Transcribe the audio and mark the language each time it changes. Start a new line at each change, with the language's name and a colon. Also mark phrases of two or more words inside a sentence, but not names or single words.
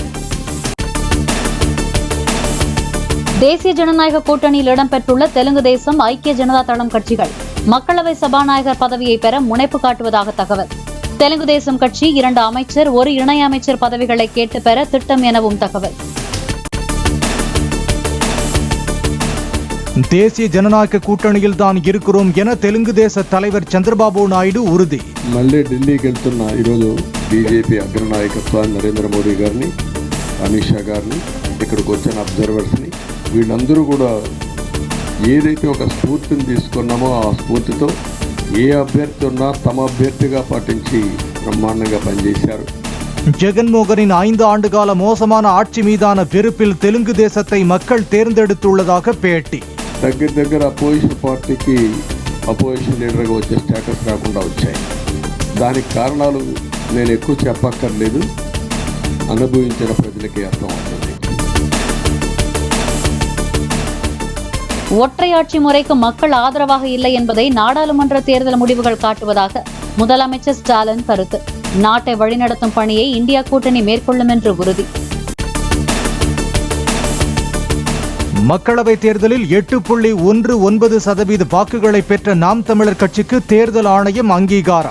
Tamil: தேசிய ஜனநாயக கூட்டணியில் இடம்பெற்றுள்ள தெலுங்கு தேசம், ஐக்கிய ஜனதா தளம் கட்சிகள் மக்களவை சபாநாயகர் பதவியை பெற முனைப்பு காட்டுவதாக தகவல். தெலுங்கு தேசம் கட்சி 2 அமைச்சர் 1 இணை அமைச்சர் பதவிகளை கேட்டு பெற திட்டம் எனவும் தகவல். தேசிய ஜனநாயக கூட்டணியில் தான் இருக்கிறோம் என தெலுங்கு தேச தலைவர் చంద్రబాబు నాయుడు ఉరుది.
Telugu: మళ్ళీ ఢిల్లీకి వెళ్తున్న ఈరోజు బీజేపీ అగ్రనాయకత్వాన్ని నరేంద్ర మోడీ గారిని, అమిత్ షా గారిని, ఇక్కడికి వచ్చిన అబ్జర్వర్స్ని, వీళ్ళందరూ కూడా ఏదైతే ఒక స్ఫూర్తిని తీసుకున్నామో ఆ స్ఫూర్తితో ఏ అభ్యర్థి ఉన్నా తమ అభ్యర్థిగా పాటించి బ్రహ్మాండంగా పనిచేశారు.
Tamil: ஜெகன்மோகனின் 5 ஆண்டுகால மோசமான ஆட்சி மீதான வெறுப்பில் தெலுங்கு தேசத்தை மக்கள் தேர்ந்தெடுத்துள்ளதாக பேட்டி.
Telugu: దగ్గర అపోజిషన్ పార్టీకి అపోజిషన్ లీడర్గా వచ్చే స్టేటస్ రాకుండా వచ్చాయి. దానికి కారణాలు నేను ఎక్కువ చెప్పక్కర్లేదు, అనుభవించిన ప్రజలకి అర్థమవుతుంది.
Tamil: ஒற்றையாட்சி முறைக்கு மக்கள் ஆதரவாக இல்லை என்பதை நாடாளுமன்ற தேர்தல் முடிவுகள் காட்டுவதாக முதலமைச்சர் ஸ்டாலின் கருத்து. நாட்டை வழிநடத்தும் பணியை இந்தியா கூட்டணி மேற்கொள்ளும் என்று உறுதி. மக்களவை தேர்தலில் 8.19% வாக்குகளை பெற்ற நாம் தமிழர் கட்சிக்கு தேர்தல் ஆணையம் அங்கீகாரம்.